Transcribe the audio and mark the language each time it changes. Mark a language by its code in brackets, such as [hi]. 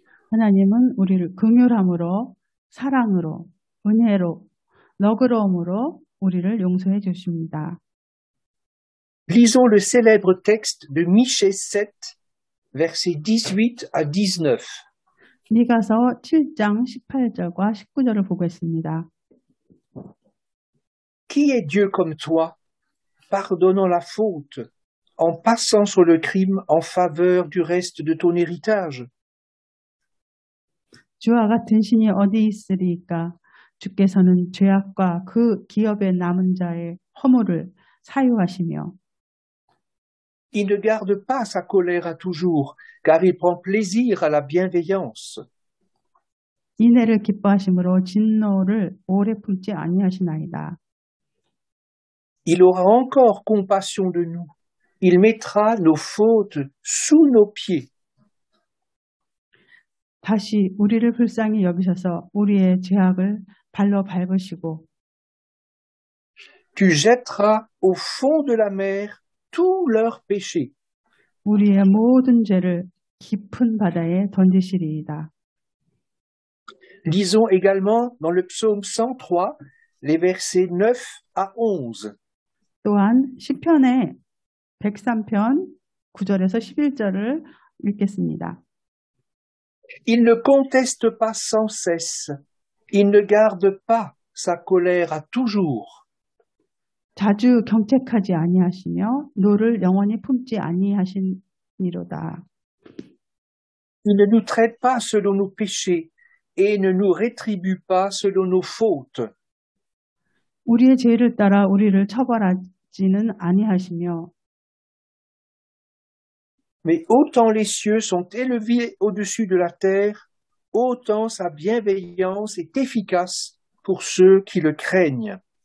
[ko] 하나님은 우리를 긍휼함으로, 사랑으로, 은혜로, 너그러움으로 우리를 용서해 주십니다. [fr] Lisons le célèbre texte de Michée 7, versets 18 à 19. [ko] 미가서 7장 18절과 19절을 보겠습니다. [fr] Qui est Dieu comme toi, pardonnant la faute, en passant sur le crime en faveur du reste de ton héritage? [ko] 주와 같은 신이 어디 있으리까? 주께서는 죄악과 그 기업에 남은 자의 허물을 사유하시며 [fr] Il ne garde pas sa colère à toujours, car il prend plaisir à la bienveillance. [ko] 인애를 기뻐하심으로 진노를 오래 품지 아니하시나이다. [fr] Il aura encore compassion de nous. Il mettra nos fautes sous nos pieds. [ko] 다시 우리를 불쌍히 여기셔서 우리의 죄악을 발로 밟으시고 [fr] Tu jetteras au fond de la mer tous leurs péchés. [ko] 우리의 모든 죄를 깊은 바다에 던지시리이다. [fr] Lisons également dans le psaume 103, les versets 9 à 11. [ko] 또한 시편의 103편 9절에서 11절을 읽겠습니다. [fr] Il ne conteste pas sans cesse. Il ne garde pas sa colère à toujours. [ko] 자주 경책하지 아니하시며 노를 영원히 품지 아니하시니로다. [fr] Il ne nous traite pas selon nos péchés et ne nous rétribue pas selon nos fautes. [ko] 우리의 죄를 따라 우리를 처벌하지는 아니하시며 [fr] Mais autant les cieux sont élevés au-dessus de la terre, autant sa bienveillance est efficace pour ceux qui le craignent.